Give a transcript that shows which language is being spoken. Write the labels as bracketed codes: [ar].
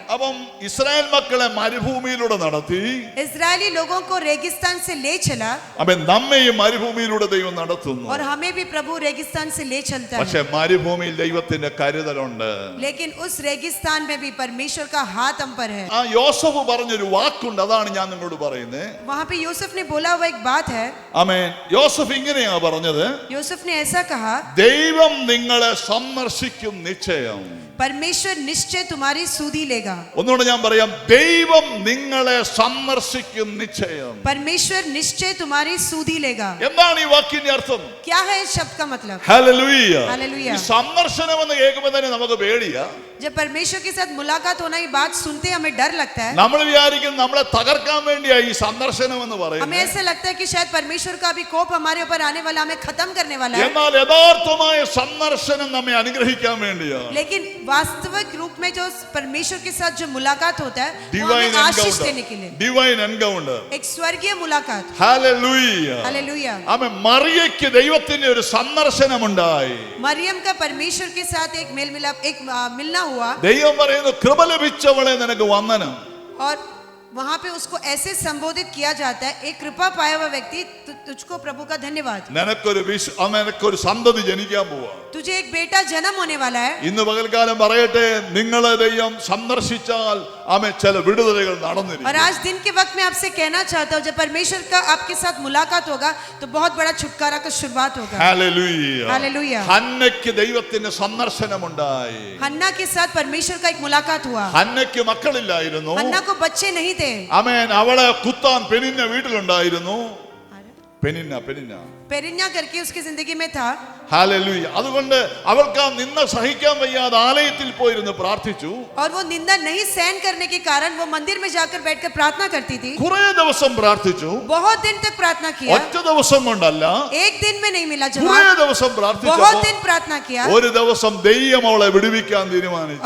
[ml] അപ്പം ഇസ്രായേൽ മക്കളെ മരുഭൂമിയിലൂടെ നടത്തി, [hi] इजरायली लोगों को रेगिस्तान से ले चला [ml] അവൻ നമ്മയും മരുഭൂമിയിലൂടെ ദൈവം നടത്തുന്നു. [hi] और हमें भी प्रभु रेगिस्तान से ले चलता [ml] പക്ഷെ [hi] है। [ml] മരുഭൂമിയിൽ ദൈവത്തിന്റെ കരുതലുണ്ട്. [hi] लेकिन उस रेगिस्तान में भी परमेश्वर का हाथ हम पर है। [ml] ആ യോസഫ് പറഞ്ഞൊരു വാക്കുണ്ട്, അതാണ് ഞാൻ നിങ്ങളോട് പറയുന്നത്. [hi] वहां पे यूसुफ ने बोला हुआ एक बात है। [ml] ആമേൻ. യോസഫ് ഇങ്ങനെയാ പറഞ്ഞത്, [hi] यूसुफ ने ऐसा कहा, [ml] ദൈവം നിങ്ങളെ സന്ദർശിക്കും നിശ്ചയം. [hi] परमेश्वर निश्चय तुम्हारी सुधि लेगा। [ml] ഒന്നുകൂടെ ഞാൻ പറയാം, ദൈവം നിങ്ങളെ സന്ദർശിക്കും നിശ്ചയം. [hi] परमेश्वर निश्चय तुम्हारी सुधि लेगा। [ml] എന്താണ് ഈ വാക്കിന്റെ അർത്ഥം? [hi] क्या है इस शब्द का मतलब? [ml] ഹല്ലേലൂയ. ഹല്ലേലൂയ. ഈ സന്ദർശനം എന്ന് കേൾക്കുമ്പോൾ തന്നെ നമുക്ക് പേടിയാ. [hi] जब परमेश्वर के साथ मुलाकात होना, ये बात सुनते हमें डर लगता है। [ml] നമ്മൾ വിചാരിക്കും നമ്മളെ തകർക്കാൻ വേണ്ടിയാ ഈ സന്ദർശനം എന്ന് [hi] हमें [ml] പറയുന്നത്. [hi] ऐसा लगता है कि शायद परमेश्वर का भी कोप हमारे ऊपर आने वाला, हमें खत्म करने वाला है। [ml] എന്നാൽ യഥാർത്ഥമായ സന്ദർശനം നമ്മെ അനുഗ്രഹിക്കാൻ വേണ്ടിയാ. [hi] लेकिन वास्तविक रूप में जो परमेश्वर के साथ जो मुलाकात होता है वो [en] divine [hi] हमें आशीष देने के लिए, [en] Divine encounter. [hi] एक स्वर्गीय मुलाकात। [ml] ഹല്ലേലൂയ. [hi] हालेलुया। [ml] ആമേൻ. മറിയയ്ക്ക് ദൈവത്തിന്റെ ഒരു സന്ദർശനമുണ്ടായി. [hi] मरियम का परमेश्वर के साथ एक मेल मिलाप, एक मिलना हुआ [ml] ദൈവം പറയുന്നു, കൃപ ലഭിച്ചവളെ നിനക്ക് വന്ദനം. [hi] और वहां पे उसको ऐसे संबोधित किया जाता है, एक कृपा पाया हुआ व्यक्ति, तुझको प्रभु का धन्यवाद। [ml] നിനക്കൊരു സന്തതി ജനിക്കാൻ പോവാ. [hi] तुझे एक बेटा जन्म होने वाला है। [ml] ഇന്ന് പകൽക്കാലം പറയട്ടെ, നിങ്ങളെ ദൈവം സന്ദർശിച്ചാൽ ചില വിടുതലുകൾ [hi] और [ml] നടന്നിരിക്കും. [hi] आज दिन के वक्त में आपसे कहना चाहता हूँ, जब परमेश्वर का आपके साथ मुलाकात होगा तो बहुत बड़ा छुटकारा का शुरुआत होगा। [ml] ഹല്ലേലൂയ. [hi] हालेलुया। [ml] ഹന്നയ്ക്ക് ദൈവത്തിന്റെ സന്ദർശനമുണ്ടായി. [hi] हन्ना के साथ परमेश्वर का एक मुलाकात हुआ। [ml] ഹന്നയ്ക്ക് മക്കളില്ലായിരുന്നു. [hi] हन्ना को बच्चे नहीं थे। [ml] ആമേൻ. അവളെ കുത്താൻ പെനിന്ന വീട്ടിലുണ്ടായിരുന്നു. പെനിന്ന [hi] पेरिन्या करके उसकी जिंदगी में था। [ml] ഹല്ലേലൂയ. അതുകൊണ്ട് അവൾക്ക് ആ നിന്ന സഹിക്കാൻ വയ്യാതെ ആലയത്തിൽ പോയിരുന്ന് പ്രാർത്ഥിച്ചു. [hi] और वो निंदा नहीं सहन करने के कारण वो मंदिर में जाकर बैठकर प्रार्थना करती थी। [ml] കുറേ ദിവസം പ്രാർത്ഥിച്ചു. [hi] बहुत दिन तक प्रार्थना किया। [ml] ഒറ്റ ദിവസം കൊണ്ടല്ല, [hi] एक दिन में नहीं मिला [ml] കുറേ [hi] जवाब। [ml] ദിവസം പ്രാർത്ഥിച്ചു. [hi] बहुत दिन प्रार्थना किया [ml] ഒരു ദിവസം ദൈവം അവളെ വിടുവിക്കാൻ തീരുമാനിച്ചു.